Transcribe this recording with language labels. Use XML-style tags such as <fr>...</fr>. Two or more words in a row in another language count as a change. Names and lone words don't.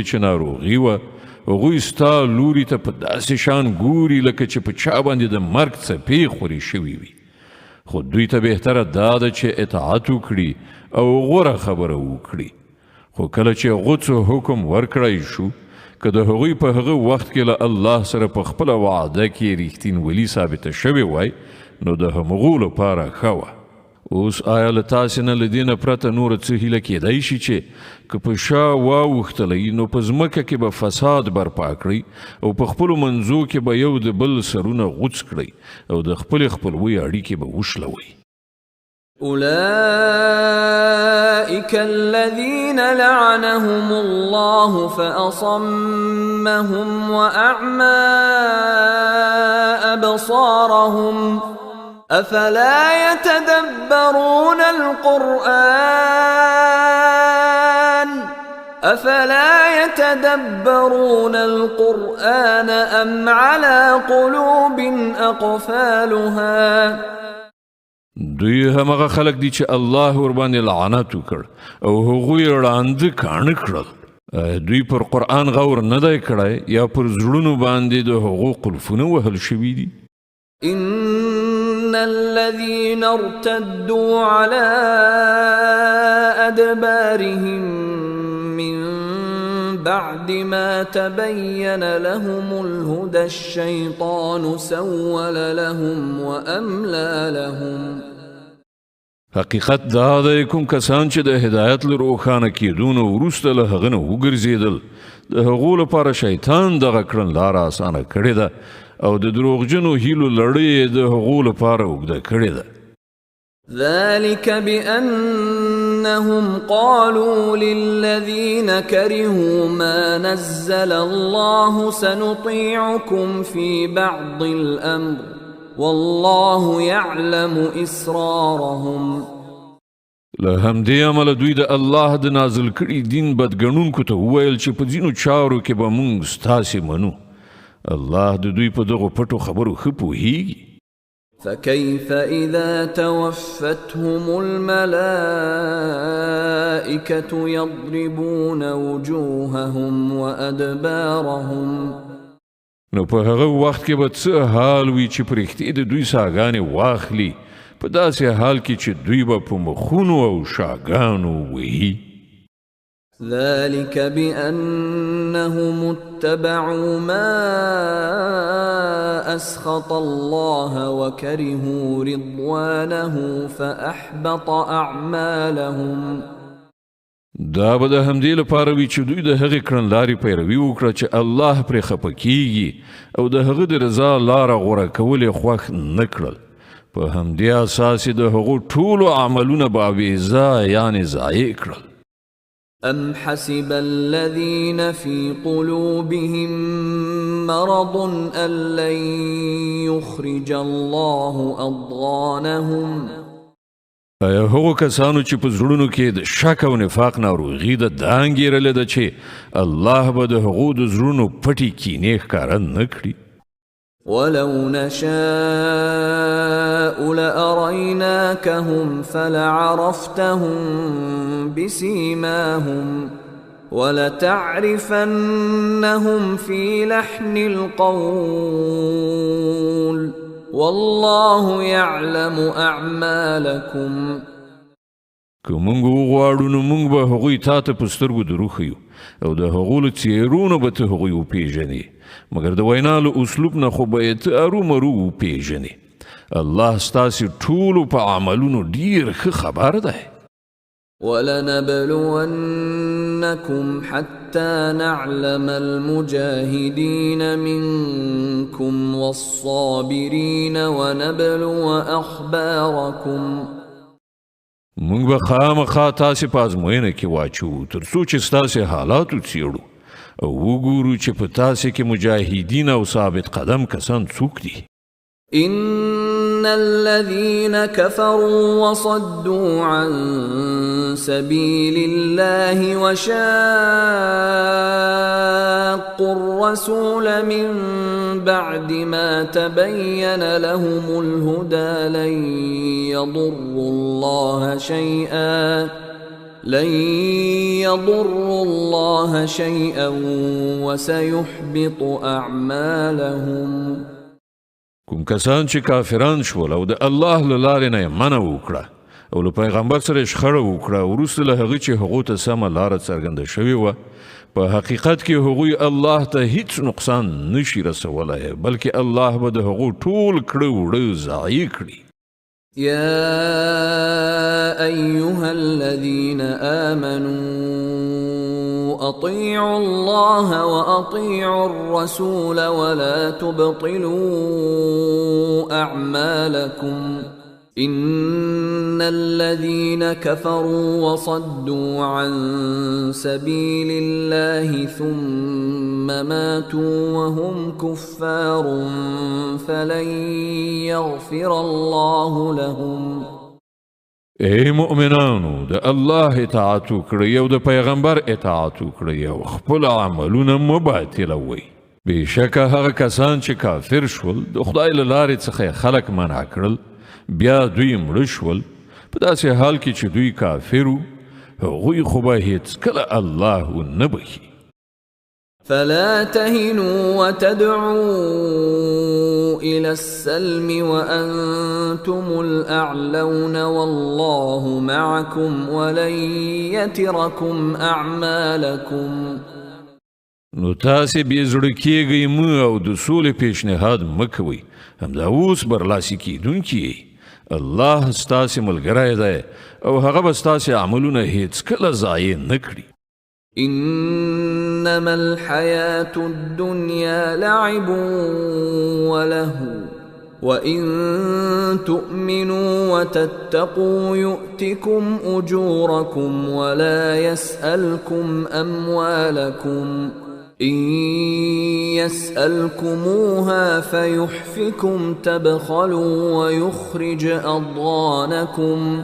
<ps>چې ناروغي وه هغوی ستا لوري ته په داسې شان ګوري لکه چې په چا باندې د مرګ څپې خورې شوي وي خو دوی ته بهتره دا ده چې اطاعت وکړي او غوره خبره وکړي خو کله چې غوڅو حکم ورکړی شو که د هغوی په هغه وخت کې له الله سره په خپله وعده کې ریښتینولي ثابته شوې وای نو د همغو لپاره ښه وه. اوس آیا له تاسې نه له دې نه پرته نوره څه هیله کیدی شي چې که په شا واوښتلی نو په ځمکه کې به فساد برپا کړئ او په خپلو منځو کې به یو د بل سرونه غوڅ کړئ او د خپلې خپلوۍ اړیکې به وشلوئ.</ps> <ar>أولئك الذين لعنهم الله فأصمهم وأعمى أبصارهم أفلا يتدبرون القرآن أفلا يتدبرون القرآن أم على قلوب أقفالها</ar> <ps>دوی همغه خلق دي چې الله ور باندې لعنت وکړ او هغوی ړاند کاڼه کړل. دوی پر قرآن غور نه دی کړی یا پر زړونو باندې د هغو قلفونه وهل شوي دي.</ps> <ar>إن الذين ارتدوا على أدبارهم من بعد ما تبين لهم الهدى الشيطان سول لهم وأملى لهم.</ar> <ps>حقیقت دا دی کوم کسان چې د هدایت له روښانه کېدونه وروسته له هغه نه وګرځېدل د هغو لپاره شیطان دغه کړنلاره اسانه کړې ده او د دروغجنو هیلو لړۍ د هغو لپاره اوږده کړې ده.</ps> <ar>ذلك بأنهم قالوا للذين كرهوا ما نزل الله سنطيعكم في بعض الأمر والله يعلم إسرارهم.</ar> <ps>له همدې عمله دوی د الله د نازل کړي دین بدګڼونکو ته وویل چې په ځینو چارو کې به موږ ستاسې منو. الله د دوی په دغو پټو خبرو ښه پوهیږي.</ps> <ar>فكيف إذا توفتهم الملائكة يضربون وجوههم وأدبارهم.</ar> <ps>نو په هغه وخت کې به څه حال وي چې پرښتې د دوی ساګانې واخلي په داسې حال کې چې دوی به په مخونو او شاګانو وهي.</ps> <ar>ذلك بأنهم اتبعوا ما أسخط الله وكرهوا رضوانه فأحبط أعمالهم.</ar> <ps>دا به د همدې لپاره وي چې دوی د هغې کړنلارې پیروي وکړه چې الله پرې خفه کیږي او د هغه د رضا لاره غوره کول یې خوښ نه کړل. په همدې اساس یې د هغو ټولو عملونه به بېځایه یعنې ضایع کړل.</ps> <ar>أم حسب الذين في قلوبهم مرض أن لن يخرج الله أضغانهم.</ar> <ps>ایا هغو کسانو چې په زړونو کې د شک او نفاق ناروغي ده دا انګېرلې ده چې الله به د هغو د زړونو پټې کینې ښکاره نه کړي.</ps> <ar>ولو نشاء لأريناكهم فلعرفتهم بسيماهم ولتعرفنهم في لحن القول والله يعلم أعمالكم.</ar> <ps>که موږ وغواړو نو موږ به هغوی تا ته په سترګو دروښیو او د هغو له څېرونو به ته هغوی وپېژنې مګر د وینا له اسلوب نه خو به یې ته ارومرو وپېژنې. الله ستاسې ټولو په عملونو ډېر ښه خبر دی.</ps> <ar>ولنبلونكم حتى نعلم المجاهدين منكم والصابرين ونبلو أخباركم.</ar> <ps>موږ به خامخا تاسې په ازموینه کې واچوو تر څو چې ستاسې حالاتو څېړو او وګورو چې په تاسې کې مجاهدین او ثابت قدم کسان څوک دي.</ps> <ar>إن الذين كفروا وصدوا عن سبيل الله وشاقوا الرسول من بعد ما تبين لهم الهدى لن يضروا الله شيئا وسيحبط أعمالهم.</ar> <ps>کوم کسان چې کافران شول او د الله له لارې نه یې منع وکړه او له پیغمبر سره یې شخړه وکړه وروسته له هغې چې هغو ته سمه لاره څرګنده شوې وه په حقیقت کې هغوی الله ته هیڅ نقصان نشي رسولی بلکې الله به د هغو ټول کړه وړه ضایع کړي.</ps> <ar>يا أيها الذين آمنوا أطيعوا الله وأطيعوا الرسول ولا تبطلوا أعمالكم إن الذين كفروا وصدوا عن سبيل الله ثم ماتوا وهم كفار فلن يغفر الله لهم</ar> <ps>ای مؤمنانو د الله اطاعت وکړئ او د پیغمبر اطاعت وکړئ او خپل عملونه مه باطلوئ. بېشکه هغه کسان چې کافر شول د خدای له لارې څخه خلک منع کړل بیا دوی مړه شول په داسې حال کې چې دوی کافر وو هغوی خو به هېڅکله الله ونه بخي.</ps> <ar>فلا تهنوا وتدعوا إلى السلم وأنتم الأعلون والله معكم ولن يتركم أعمالكم.</ar> <ps>نو تاسې بې زړه کېږئ مه او د سولې پیشنهاد مه کوئ، همدا اوس برلاسي کېدونکي یئ. الله ستاسې ملګری دی او هغه به ستاسې عملونه هېڅکله ضایع نه کړي.</ps> <ar>إنما الحياة الدنيا لعب ولهو وإن تؤمنوا وتتقوا يؤتكم أجوركم ولا يسألكم أموالكم إن يسألكموها فيحفكم تبخلوا ويخرج أضغانكم.</ar>